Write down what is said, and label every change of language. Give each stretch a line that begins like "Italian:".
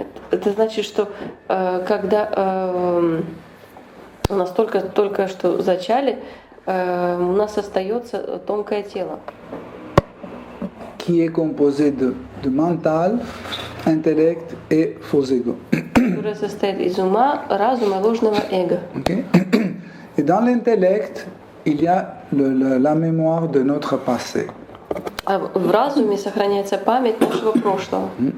Russian: Это значит, что когда у нас только что зачали, у нас остается тонкое тело.
French: Qui est composé de mental, intellect et faux ego.
Russian: которое состоит из ума, разума и ложного эго. Okay?
French: Et dans l'intellect, il y a la mémoire de notre passé.
Russian: А в разуме сохраняется память нашего прошлого.